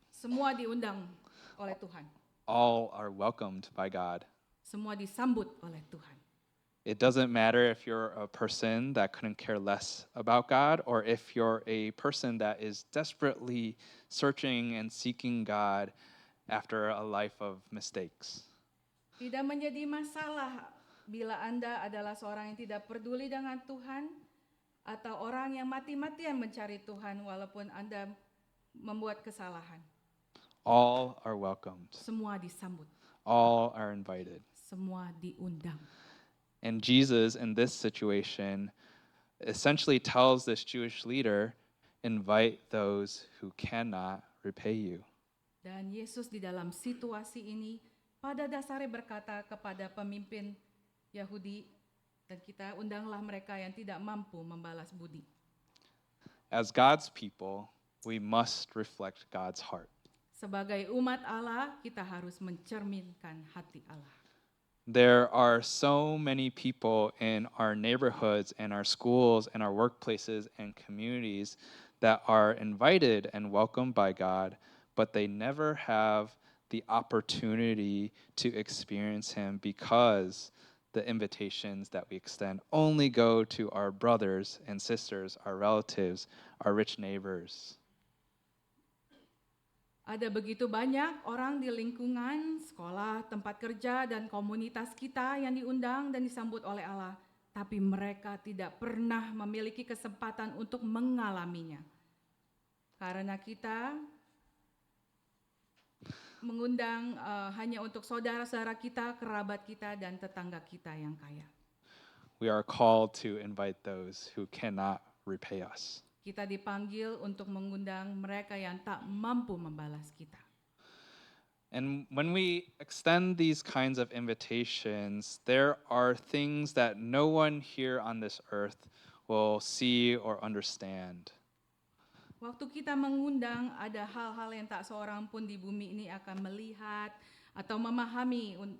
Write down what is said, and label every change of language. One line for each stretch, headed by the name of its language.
Indonesian: Semua diundang oleh Tuhan.
English: All are welcomed by God.
Indonesian: Semua disambut oleh Tuhan.
English: It doesn't matter if you're a person that couldn't care less about God or if you're a person that is desperately searching and seeking God after a life of mistakes.
Indonesian: Tidak menjadi masalah bila Anda adalah seorang yang tidak peduli dengan Tuhan atau orang yang mati-matian mencari Tuhan walaupun Anda membuat kesalahan.
English: All are welcomed.
Indonesian: Semua disambut,
English: All are invited.
Indonesian: semua diundang.
English: And Jesus, in this situation, essentially tells this Jewish leader, invite those who cannot repay you.
Indonesian: Dan Yesus di dalam situasi ini pada dasarnya berkata kepada pemimpin Yahudi, dan kita undanglah mereka yang tidak mampu membalas budi.
English: As God's people, we must reflect God's heart.
Indonesian: Sebagai umat Allah, kita harus mencerminkan hati Allah.
English: There are so many people in our neighborhoods and our schools and our workplaces and communities that are invited and welcomed by God, but they never have the opportunity to experience Him because the invitations that we extend only go to our brothers and sisters, our relatives, our rich neighbors.
Indonesian: Ada begitu banyak orang di lingkungan, sekolah, tempat kerja, dan komunitas kita yang diundang dan disambut oleh Allah, tapi mereka tidak pernah memiliki kesempatan untuk mengalaminya. Karena kita mengundang hanya untuk saudara-saudara kita, kerabat kita, dan tetangga kita yang kaya.
English: We are called to invite those who cannot repay us.
Indonesian: Kita dipanggil untuk mengundang mereka yang tak mampu membalas kita.
English: And when we extend these kinds of invitations, there are things that no one here on this earth will see or understand.
Indonesian: Waktu kita mengundang, ada hal-hal yang tak seorang pun di bumi ini akan melihat atau memahami.